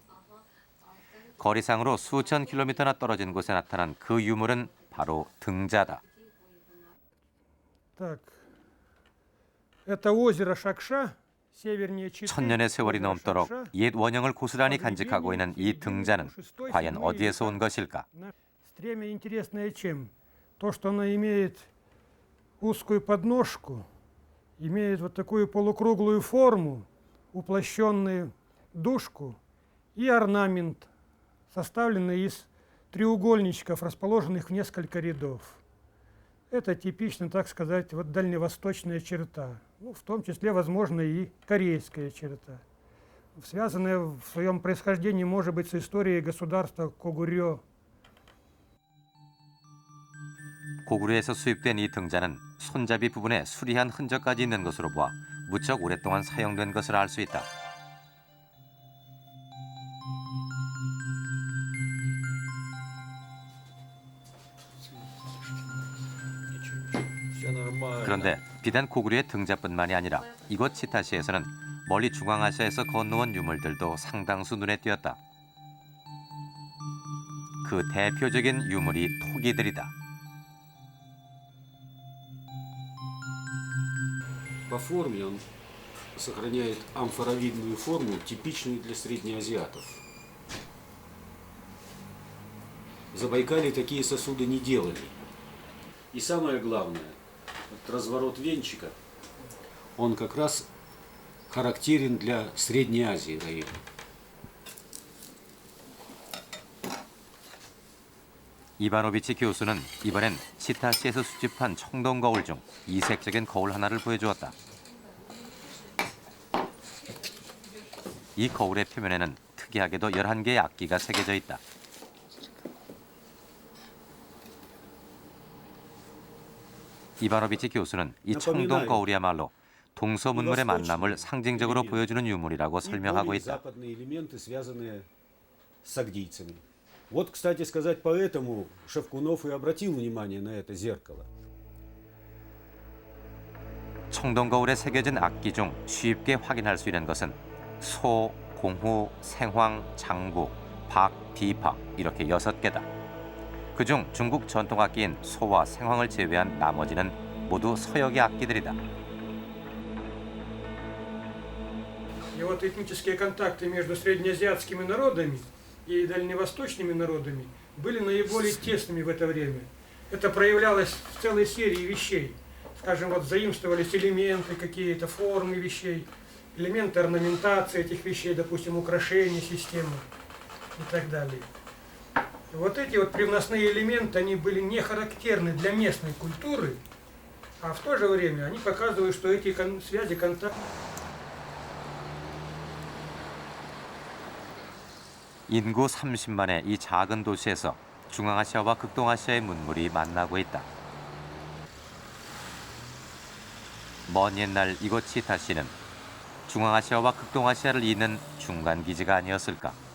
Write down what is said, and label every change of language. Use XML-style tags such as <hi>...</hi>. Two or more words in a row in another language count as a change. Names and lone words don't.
<ko>거리상으로 수천 킬로미터나 떨어진 곳에 나타난 그 유물은 바로 등자다. 천년의 세월이 넘도록 옛 원형을 고스란히 간직하고 있는 이 등자는 과연 어디에서 온 것일까?</ko> <ru>Имеет вот такую полукруглую форму, уплощенную дужку и орнамент, составленный из треугольничков, расположенных в несколько рядов. Это типично, так сказать, вот дальневосточная черта, ну, в том числе, возможно, и корейская черта, связанная в своем происхождении, может быть, с историей государства Когурё.</ru> <ko>고구려에서 수입된 이 등잔은 손잡이 부분에 수리한 흔적까지 있는 것으로 보아 무척 오랫동안 사용된 것을 알 수 있다. 그런데 비단 고구려의 등자뿐만이 아니라 이곳 치타시에서는 멀리 중앙아시아에서 건너온 유물들도 상당수 눈에 띄었다. 그 대표적인 유물이 토기들이다.</ko> <ru>По форме он сохраняет амфоровидную форму, типичную для среднеазиатов. В Забайкалье такие сосуды не делали. И самое главное, вот разворот венчика, он как раз характерен для Средней Азии, наверное.</ru> <ko>이바노비치 교수는 이번엔 치타시에서 수집한 청동 거울 중 이색적인 거울 하나를 보여주었다. 이 거울의 표면에는 특이하게도 11개의 악기가 새겨져 있다. 이바노비치 교수는 이 청동 거울이야말로 동서문물의 만남을 상징적으로 보여주는 유물이라고 설명하고 있다.</ko> <ru>Вот, кстати сказать, поэтому Шевкунов и обратил внимание на это зеркало.</ru> <ko>청동 거울에 새겨진 악기 중 쉽게 확인할 수 있는 것은 소, 공후, 생황, 장구, 박, 비파 이렇게 6개다. 그중 중국 전통 악기인 소와 생황을 제외한 나머지는 모두 서역의 악기들이다.</ko> <ru>И вот этнические контакты между среднеазиатскими народами и дальневосточными народами были наиболее тесными в это время. Это проявлялось в целой серии вещей. Скажем, вот заимствовались элементы, какие-то формы вещей, элементы орнаментации этих вещей, допустим, украшения системы и так далее. И вот эти вот привносные элементы, они были не характерны для местной культуры, а в то же время они показывают, что эти связи, контакты...</ru> <ko>인구 30만의 이 작은 도시에서 중앙아시아와 극동아시아의 문물이 만나고 있다. 먼 옛날 이곳 치타시는 중앙아시아와 극동아시아를 잇는 중간 기지가 아니었을까?</ko>